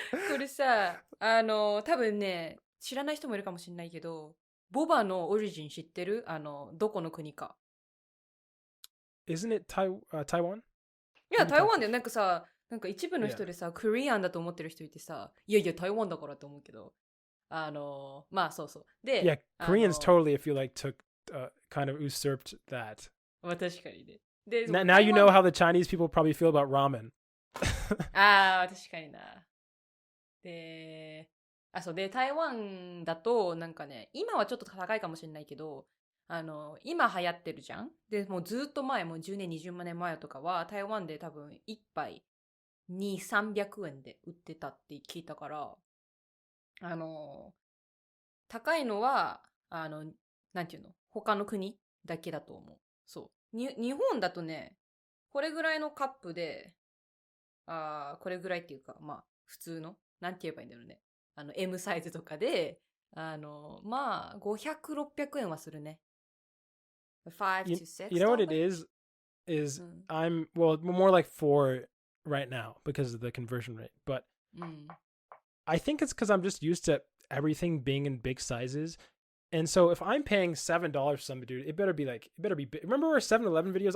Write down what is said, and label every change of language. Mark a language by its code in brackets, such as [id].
[ja] これさ、多分ね、知らない人もいるかもしれないけど、ボバのオリジン知ってる？どこの国か。 [en] Isn't it Taiwan? [ja] いや、台湾だよ。なんかさ、なんか一部の人でさ、コリアンだと思ってる人いてさ、いやいや、台湾だからって思うけど、まあそうそう。で、 [en] Yeah, Koreans totally, I feel like, kind of usurped that. [ja] まあ確かにね。で、 [en] Now you know how the Chinese people probably feel about ramen. [ja] ああ、確かにな。で、そうで、台湾だと、なんかね、今はちょっと高いかもしれないけど、今流行ってるじゃん。で、もうずっと前、もう10年、20年前とかは、台湾で多分1杯2、300円で売ってたって聞いたから、高いのは、なんていうの？他の国だけだと思う。そう。日本だとね、これぐらいのカップで、これぐらいっていうか、まあ、普通の、なんて言えばいいんだろうね。 M サイズとかで、まあ、500、600円はするね。 [en] 5 to 6. You know what it is I'm, well, more like 4 right now because of the conversion rate. But I think it's because I'm just used to everything being in big sizes. And so if I'm paying $7 for something, dude, it better be big. Remember our 7-Eleven videos?